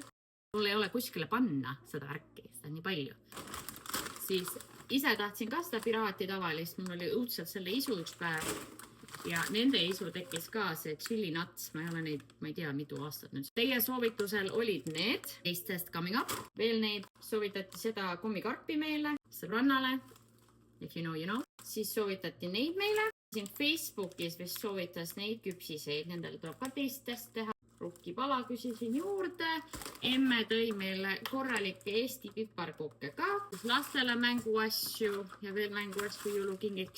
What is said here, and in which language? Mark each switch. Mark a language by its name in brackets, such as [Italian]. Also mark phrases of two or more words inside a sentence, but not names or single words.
[Estonian] Mul ei ole kuskile panna seda värki, seda on nii palju. Siis ise tahtsin ka seda piraati tavalist, mul oli õudselt selle isu üks päev. Ja nende isu tekkis ka see [English] chili nuts, [Estonian] ma ei ole neid, ma ei tea, mitu aastat nüüd. Teie soovitusel olid need, [English] taste test coming up. [Estonian] Veel neid soovitati seda kommikarpi meile, sõbrannale, [English] if you know, you know. [Estonian] Siis soovitati neid meile. Siin Facebookis vist soovitas neid küpsiseid, nendel tuleb ka [English] taste test [Estonian] teha. Rukkipala küsisin juurde. Emme tõi meile korralikke Eesti piparkooke ka. Lastele mänguasju ja veel mänguasju jõulukingiks.